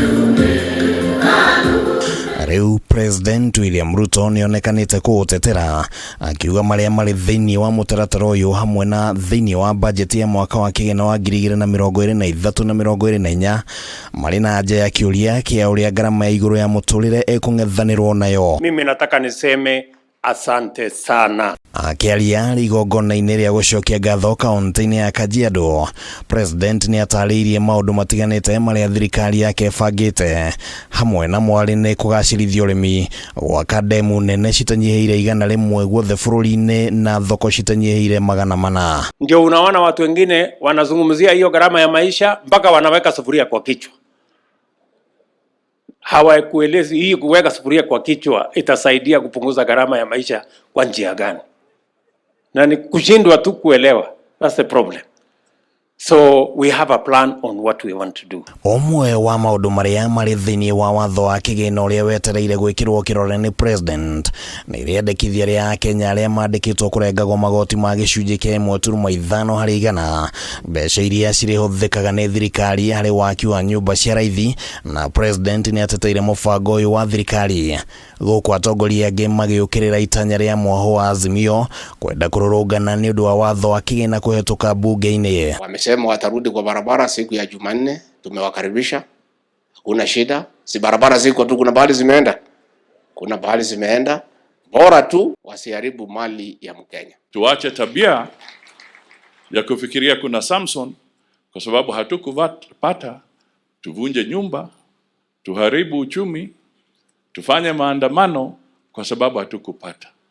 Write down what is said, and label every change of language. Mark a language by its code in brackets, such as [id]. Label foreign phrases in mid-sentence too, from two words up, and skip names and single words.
[ki] Rĩu President William Ruto nĩonekanĩte kũũtetera, akiuga marĩa marĩ thĩinĩ wa mũtaratara ũyũ hamwe na thĩinĩ wa bajeti ya mwaka wa kigina wa 2023 na 2024 marĩ na anja ya kĩũria kĩa ũrĩa ngarama ya iguru ya muturire ĩkũng'ethanĩrwo nayo. [sw] Mimi nataka niseme asante sana. [ki] Akiaria igongona-inĩ rĩa gucokia ngatho kaunti-inĩ ya Kajiado, President nĩatarĩirie maũndũ matiganĩte marĩa thirikari yake ĩbangĩte, hamwe na mwarĩ nĩ kũgacĩrithia ũrĩmi, gwaka ndemu nene citanyihĩire 100 guothe bũrũri-inĩ na thoko citanyihĩire 400. [sw] Ndio unaona watu wengine wanazungumzia hiyo gharama ya maisha mpaka wanaweka sufuria kwa kichwa. Hawakuelezi hii kuweka sufuria kwa kichwa itasaidia kupunguza gharama ya maisha kwa njia gani. Na ni kushindwa tu kuelewa. [en] That's the problem. So we have a plan on what we want to do. [ki] Omwe wa maũndũ marĩa marĩ thĩinĩ wa watho wa kigina ũrĩa wetereire gwĩkĩrwo kĩrore nĩ President nĩ rĩendekithia rĩa Kenya arĩa mandĩkĩtwo kũrengagwo magoti ma gĩcunjĩ kĩa 1.5 harĩ igana, mbeca iria cirĩhũthĩkaga nĩ thirikari harĩ waki wa nyũmba cia raithi, na President nĩateteire mũbango ũyũ wa thirikari. Gũkũ atongoria angĩ magĩũkĩrĩra itanya rĩa mwaho wa Azimio kwenda kũrũrũngana nĩ ũndũ wa watho wa kigina kũhetũka bunge-inĩ. [sw] Wamesema watarudi kwa barabara siku ya Jumanne. Tumewakaribisha, hakuna shida. Si barabara ziko tu, kuna bahali zimeenda, kuna bahali zimeenda, bora tu wasiharibu mali ya Mkenya. Tuache tabia ya kufikiria kuna Samson, kwa sababu hatukupata, tuvunje nyumba, tuharibu uchumi, tufanye maandamano kwa sababu hatukupata.